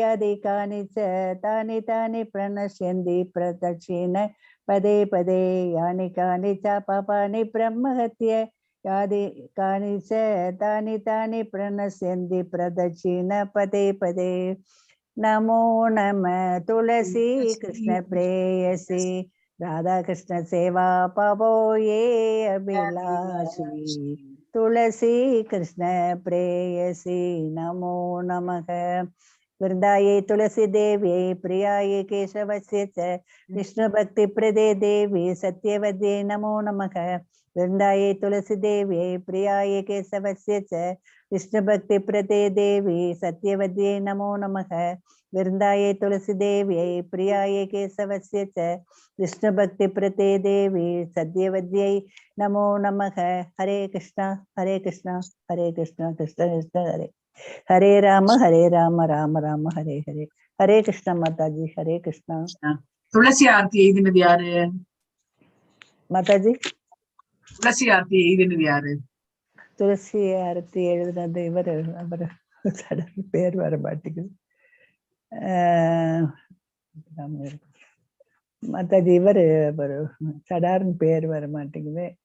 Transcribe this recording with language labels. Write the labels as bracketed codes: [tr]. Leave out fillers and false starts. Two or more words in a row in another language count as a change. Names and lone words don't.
[sa] अधिकानि च तानि तानि प्रणश्यन्ति प्रदक्षिण पदे पदे यानि कानि च पापानि ब्रह्महत्य यादि कानि च तानि तानि प्रणश्यन्ति प्रदक्षिण पदे पदे नमो [bn] নমঃ তুলসী কৃষ্ণ প্রেয়সী রাধা কৃষ্ণ সেবা পাবো এই অভিলাষী তুলসী কৃষ্ণ প্রেয়সী নমো নমঃ [sa] वृंदाये तुलसी देव्यै प्रियायै केशवस्य च विष्णु भक्ति प्रदे देवी सत्यवद्ये नमो नमः वृंदाये तुलसी देव्यै प्रियायै केशवस्य च विष्णु भक्ति प्रदे देवी सत्यवद्ये नमो नमः वृंदाये तुलसी देव्यै प्रियायै केशवस्य च विष्णु भक्ति प्रदे देवी सत्यवद्यै नमो नमः हरे कृष्णा कृष्ण कृष्ण कृष्ण हरे हरे राम राम राम हरे हरे ஹரே கிருஷ்ணா மாதாஜி, ஹரே கிருஷ்ணா. [ta] துளசி ஆர்த்தி எழுதினது யாரு மாதாஜி? துளசி ஆர்த்தி எழுதினது யாரு? துளசி ஆரத்தி எழுதுனது இவரு, அவரு பேர் வர மாட்டேங்குது. மாதாஜி இவரு சடார்னு பேர் வர மாட்டேங்குது.